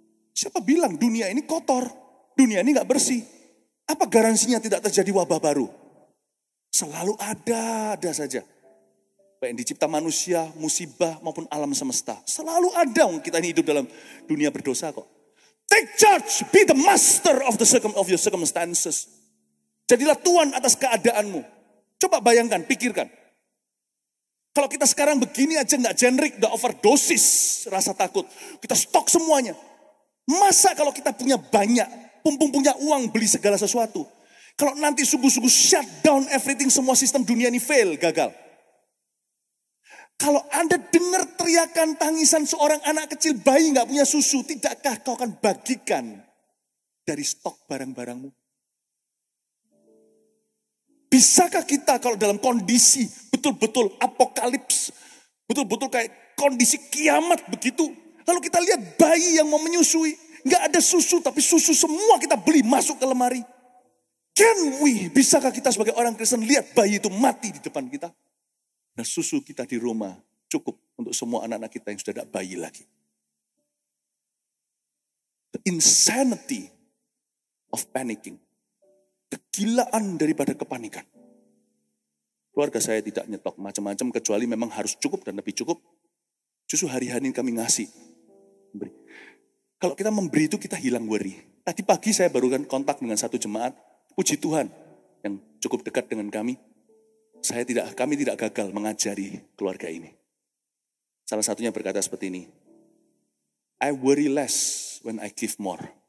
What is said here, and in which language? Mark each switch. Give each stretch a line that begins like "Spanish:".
Indonesian: Siapa bilang dunia ini kotor? Dunia ini gak bersih. Apa garansinya tidak terjadi wabah baru? Selalu ada saja. Baik yang dicipta manusia, musibah maupun alam semesta. Selalu ada, kita ini hidup dalam dunia berdosa kok.
English: Take charge, be the master of your circumstances.
Indonesian: Jadilah Tuhan atas keadaanmu. Coba bayangkan, pikirkan. Kalau kita sekarang begini aja gak generik, gak overdosis rasa takut. Kita stok semuanya. Masa kalau kita punya banyak, punya uang beli segala sesuatu. Kalau nanti sungguh-sungguh
English: shut down everything,
Indonesian: semua sistem dunia ini fail, gagal. Kalau Anda dengar teriakan tangisan seorang anak kecil bayi gak punya susu, tidakkah kau akan bagikan dari stok barang-barangmu? Bisakah kita kalau dalam kondisi betul-betul apokalips, betul-betul kayak kondisi kiamat begitu, lalu kita lihat bayi yang mau menyusui, gak ada susu, tapi susu semua kita beli masuk ke lemari. Bisakah kita sebagai orang Kristen lihat bayi itu mati di depan kita? Dan susu kita di rumah cukup untuk semua anak-anak kita yang sudah tidak bayi lagi.
English: The insanity of panicking.
Indonesian: Kegilaan daripada kepanikan. Keluarga saya tidak nyetok macam-macam kecuali memang harus cukup dan lebih cukup. Justru hari-hari ini kami ngasih. Memberi. Kalau kita memberi itu kita hilang worry. Tadi pagi saya baru kan kontak dengan satu jemaat. Puji Tuhan yang cukup dekat dengan kami. Kami tidak gagal mengajari keluarga ini. Salah satunya berkata seperti ini.
English: I worry less when I give more.